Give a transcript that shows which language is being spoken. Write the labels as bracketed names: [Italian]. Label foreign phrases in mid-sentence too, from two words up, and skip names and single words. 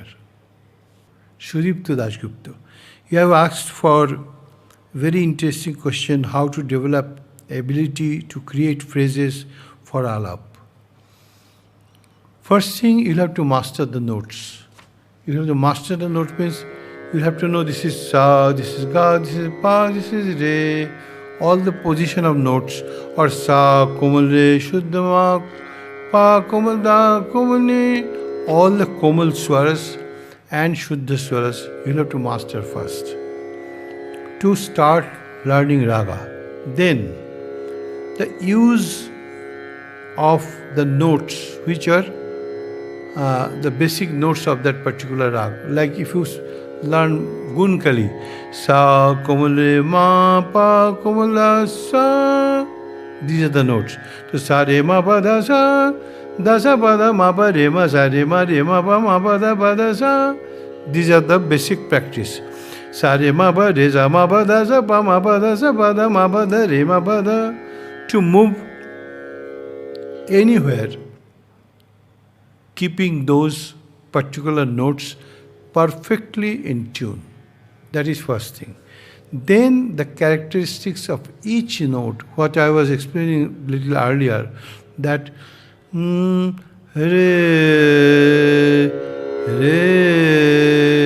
[English] Shuripto Dasgupta, you have asked for very interesting question, how to develop ability to create phrases for alap. First thing, you'll have to master the notes. You have to master the notes means you have to know this is sa, this is ga, this is pa, this is re. All the position of notes, or sa, [Hindi] komal re, shuddha ma, pa, komal da, komal ne. [English] All the [Hindi] komal swaras [English] and [Hindi] shuddha swaras [English] you'll have to master first to start learning raga. Then the use of the notes which are the basic notes of that particular rag. Like if you learn Gunkali, [Hindi] sa, komale, ma, pa, komala, sa, [English] these are the notes. [Hindi] So sa, re, ma, pa, da, sa, da, sa, pa, da, ma, pa, re, ma, sa, re, ma, pa, da, sa. [English] These are the basic practice. [Hindi] Sa, re, ma, pa, re, sa, ma, pa, da, sa, pa, ma, pa, da, sa, pa, da, ma, pa, da, re, ma, pa, da. [English] To move anywhere, keeping those particular notes perfectly in tune. That is first thing. Then the characteristics of each note, what I was explaining a little earlier, that Re, Re.